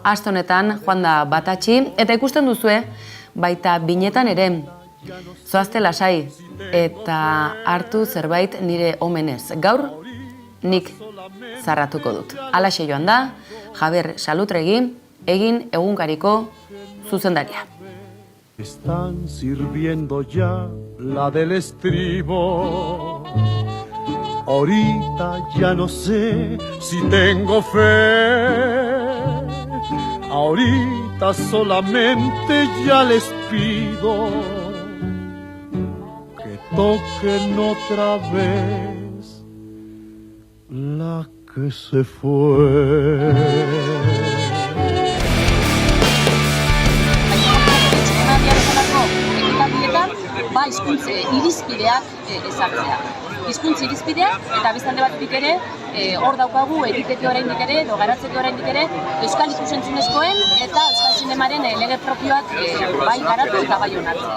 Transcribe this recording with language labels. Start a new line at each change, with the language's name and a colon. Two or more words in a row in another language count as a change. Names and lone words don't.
Basque: Aste honetan joan da batatxi, eta ikusten duzue, baita binetan ere, zoazte lasai, eta hartu zerbait nire omenez. Gaur, nik zarratuko dut. Halaxe joan da, Javier Salutregi, egin egunkariko zuzendaria.
Spanish: Están sirviendo ya la del estribo. Ahorita ya no sé si tengo fe. Ahorita solamente ya les pido que toquen otra vez la que se fue.
Basque: Hizkuntza irizpideak ezartzea. Hizkuntza irizpideak eta beste alde batetik ere hor daukagu egiteke oraindik ere edo garatzeke oraindik ere euskal ikus-entzunezkoen eta euskal zinemaren lege propioak bai garatu eta bai onartzea.